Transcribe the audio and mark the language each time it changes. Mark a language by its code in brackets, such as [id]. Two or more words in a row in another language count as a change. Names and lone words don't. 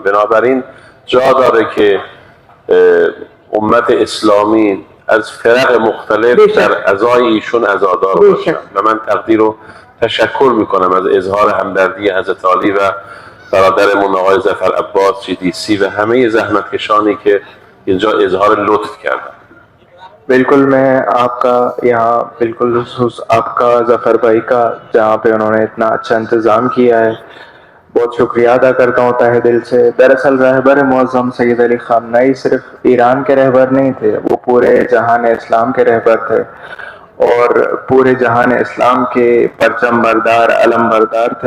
[fa] بنابراین جا داره که امت اسلامی از فرق مختلف در عزای ایشون عزادار باشن و من تقدیر و تشکر میکنم از اظهار همدردی حضرت علی و برادرمون آقای ظفر عباس GDC و همه زحمتکشانی که اینجا اظهار لطف کردن۔ [ur] بالکل، میں آپ کا یہاں بالکل خصوص آپ کا ظفر بھائی کا، جہاں پہ انہوں نے اتنا اچھا انتظام کیا ہے، بہت شکریہ ادا کرتا ہوں تہ دل سے. دراصل رہبر معظم سید علی خامنہ ای صرف ایران کے رہبر نہیں تھے، وہ پورے جہان اسلام کے رہبر تھے اور پورے جہان اسلام کے پرچم بردار، علم بردار تھے.